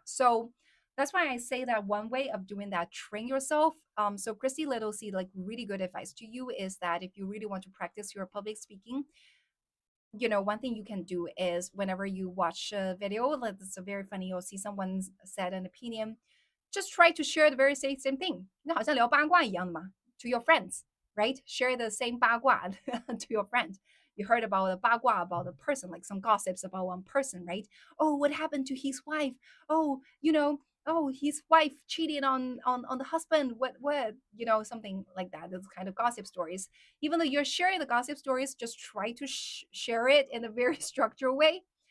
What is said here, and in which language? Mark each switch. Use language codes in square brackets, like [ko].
[en] So that's why I say that one way of doing that, train yourself. So Christy Little see like really good advice to you is that if you really want to practice your public speaking, one thing you can do is whenever you watch a video, like it's a very funny, you'll see someone said an opinion, just try to share the very same thing. [zh] 那好像聊八卦一样的嘛 [en] to your friends, right? Share the same 八卦 to your friend. You heard about a 八卦 about a person, like some gossips about one person, right? Oh, what happened to his wife? Oh, oh, his wife cheated on the husband. What? Something like that. Those kind of gossip stories. Even though you're sharing the gossip stories, just try to share it in a very structured way.